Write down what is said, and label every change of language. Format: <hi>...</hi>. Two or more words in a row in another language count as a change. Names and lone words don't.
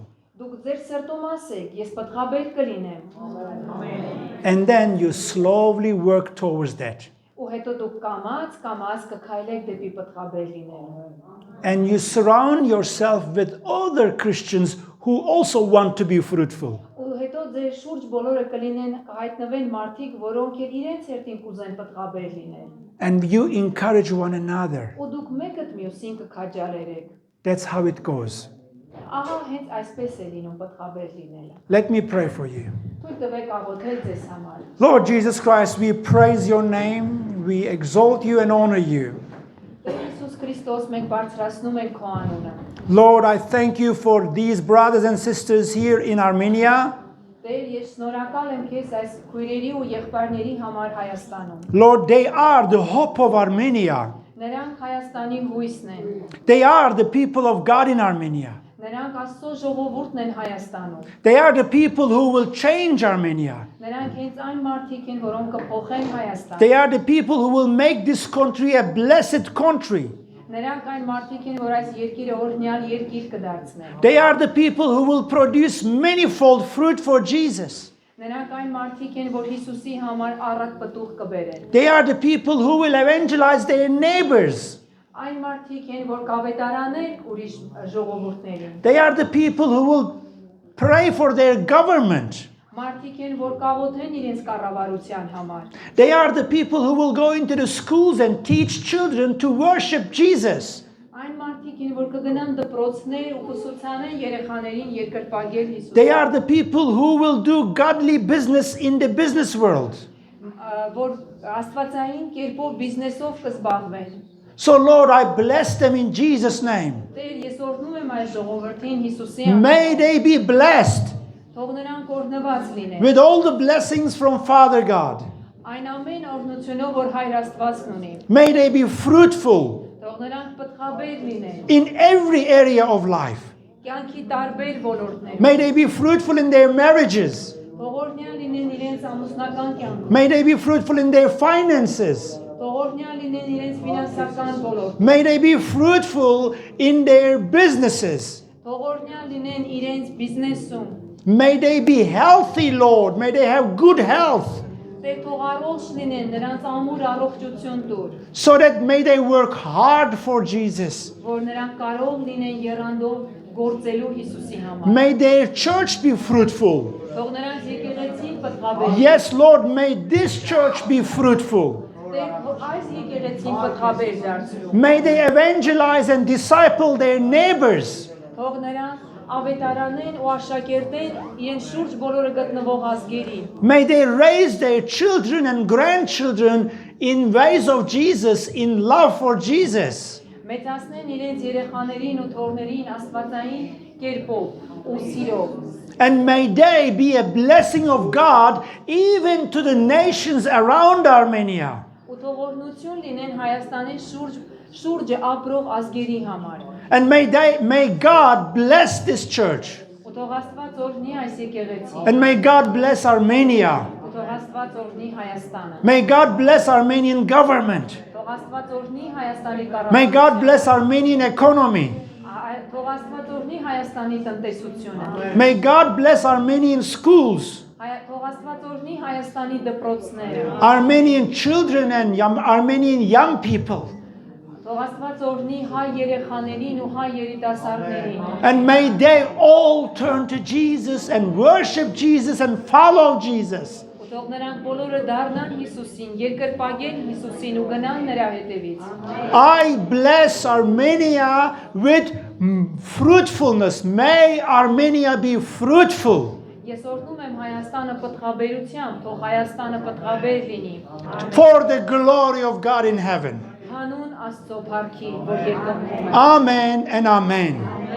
<hy>Դուք ձեր սրտում ասեք, ես պատղաբեր կլինեմ։</hy> <en>And then you slowly work towards that.</en> <hy>Ու հետո դուք կամաց կքայլեք դեպի պատղաբեր լինելը։</hy> <en>And you surround yourself with other Christians who also want to be fruitful.</en> <hy>Ու հետո ձեր շուրջ բոլորը կլինեն հայտնվեն մարդիկ, որոնք էլ իրենց երթին կուզեն պատղաբեր լինել։</hy> <en>And you encourage one another.</en> <hy>Ու դուք մեկդ մյուսին կքաջալերեք։</hy> <en>That's how it goes.</en> <hy>Ահա հենց այսպես է լինում պատղաբեր լինելը։</hy> <en>Let me pray for you.</en> <hy>Թույլ տվեք աղոթել ձեզ համար։</hy> <en>Lord Jesus Christ, we praise your name, we exalt you and honor you.</en> <hy>Տեր Հիսուս Քրիստոս, մենք բարձրացնում ենք քո անունը։</hy> <en>Lord, I thank you for these brothers and sisters here in Armenia.</en> <hy>Տեր, ես շնորհակալ եմ քեզ այս քույրերի ու եղբայրների համար Հայաստանում։</hy> <en>Lord, they are the hope of Armenia.</en> <hy>Նրանք Հայաստանի հույսն են։</hy> <en>They are the people of God in Armenia.</en> <hy>Նրանք Աստծո ժողովուրդն են Հայաստանում։</hy> <en>They are the people who will change Armenia.</en> <hy>Նրանք հենց այն մարդիկ են, որոնք կփոխեն Հայաստանը։</hy> <en>They are the people who will make this country a blessed country.</en> <hy>Նրանք այն մարդիկ են, որ այս երկիրը օրհնյալ երկիր կդարձնեն։</hy> <en>They are the people who will produce manifold fruit for Jesus.</en> <hy>Նրանք այն մարդիկ են, որ Հիսուսի համար առատ պտուղ կբերեն։</hy> <en>They are the people who will evangelize their neighbors.</en> <hy>Այն մարդիկ են, որ կավետարանեն ուրիշ ժողովուրդներին։</hy> <en>They are the people who will pray for their government.</en> <hy>Մարդիկ են, որ կաղոթեն իրենց կառավարության համար։</hy> <en>They are the people who will go into the schools and teach children to worship Jesus.</en> <hy>Այն մարդիկ են, որ կգնան դպրոցներ ու կուսուցանեն երեխաներին երկրպագել Հիսուսին։</hy> <en>They are the people who will do godly business in the business world.</en> <hy>Որ աստվածային կերպով բիզնեսով կզբաղվեն։</hy> <en>So Lord, I bless them in Jesus' name.</en> <hy>Տեր, ես օրհնում եմ այս ժողովրդին Հիսուսի անունով։</hy> <en>May they be blessed</en> <hy>Թող նրանք օրհնված լինեն։</hy> <en>with all the blessings from Father God.</en> <hy>Այն ամեն օրհնությունով, որ Հայր Աստվածն ունի։</hy> <en>May they be fruitful</en> <hy>Թող նրանք պտղաբեր լինեն։</hy> <en>in every area of life.</en> <hy>Կյանքի տարբեր ոլորտներում։</hy> <en>May they be fruitful in their marriages.</en> <hy>Թող օրհնյալ լինեն իրենց ամուսնական կյանքում։</hy> <en>May they be fruitful in their finances.</en> <hy>Թող օրհնյալ լինեն իրենց ֆինանսական ոլորտում։</hy> <en>May they be fruitful in their businesses.</en> <hy>Թող օրհնյալ լինեն իրենց բիզնեսում։</hy> <en>May they be healthy, Lord. May they have good health.</en> <hy>Տեր, թող առողջ լինեն, նրանց ամուր առողջություն տուր,</hy> <en>So that may they work hard for Jesus.</en> <hy>որ նրանք կարող լինեն եռանդով գործելու Հիսուսի համար։</hy> <en>May their church be fruitful.</en> <hy>Թող նրանց եկեղեցին պտղաբեր։</hy> <en>Yes, Lord, may this church be fruitful.</en> <hy>Տեր, թող այս եկեղեցին պտղաբեր դարձրու։</hy> <en>May they evangelize and disciple their neighbors.</en> <hy>Թող նրանք ավետարանեն ու աշակերտեն իրենց շուրջ բոլորը գտնվող ազգերին։</hy> <en>May they raise their children and grandchildren in ways of Jesus, in love for Jesus.</en> <hy>Մեծացնեն իրենց երեխաներին ու թորներին աստվածային կերպով ու սիրով։</hy> <en>And may they be a blessing of God even to the nations around Armenia.</en> <hy>Ու թող օրհնություն լինեն Հայաստանի շուրջը ապրող ազգերի համար։</hy> <en>And may God bless this church.</en> <hy>Ու թող Աստված օրհնի այս եկեղեցին։</hy> <en>And may God bless Armenia.</en> <hy>Ու թող Աստված օրհնի Հայաստանը։</hy> <en>May God bless Armenian government.</en> <hy>Թող Աստված օրհնի Հայաստանի</hy> <en>May</en> <hy>կառավարությունը։</hy> <en>God bless Armenian economy.</en> <hy>Թող Աստված օրհնի Հայաստանի տնտեսությունը։</hy> <en>May God bless Armenian schools,</en> <hy>Թող Աստված օրհնի Հայաստանի դպրոցները։</hy> <en>Armenian children and Armenian young people.</en> <hy>Թող Աստված օրհնի հայ երեխաներին ու հայ երիտասարդներին։</hy> <en>And may they all turn to Jesus and worship Jesus and follow Jesus.</en> <hy>Ու թող նրանք բոլորը դառնան Հիսուսին, երկրպագեն Հիսուսին ու գնան նրա հետևից։</hy> <en>I bless Armenia with fruitfulness. May Armenia be fruitful.</en> <hy>Ես օրհնում եմ Հայաստանը պտղաբերությամբ, թող Հայաստանը պտղաբեր լինի։</hy> <en>For the glory of God in heaven.</en> <hy>Հանուն Աստծո փառքի, որ երկնքում է։</hy> <en>Amen and amen.</en>